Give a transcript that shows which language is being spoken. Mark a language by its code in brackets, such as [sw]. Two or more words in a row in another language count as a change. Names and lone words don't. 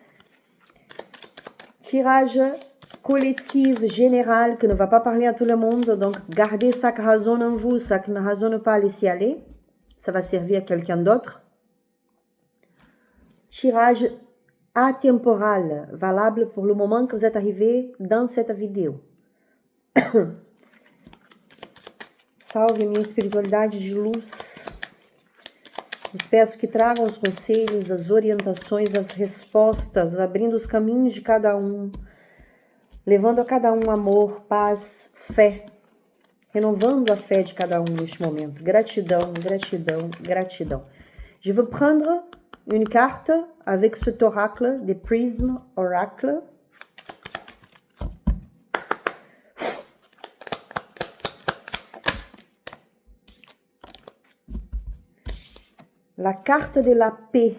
[fr] Tirage collectif général qui ne va pas parler à tout le monde, donc gardez ça qui résonne en vous, ça qui ne résonne pas, laissez aller, ça va servir à quelqu'un d'autre. Tirage atemporal, valable pour le moment que vous êtes arrivé dans cette vidéo. [pt] Salve minha espiritualidade de luz. Os peço que tragam os conselhos, as orientações, as respostas, abrindo os caminhos de cada um, levando a cada um amor, paz, fé, renovando a fé de cada um neste momento. Gratidão, gratidão, gratidão. [fr] Je vais prendre une carte avec cet oracle, des Prism Oracle. La carte de la paix.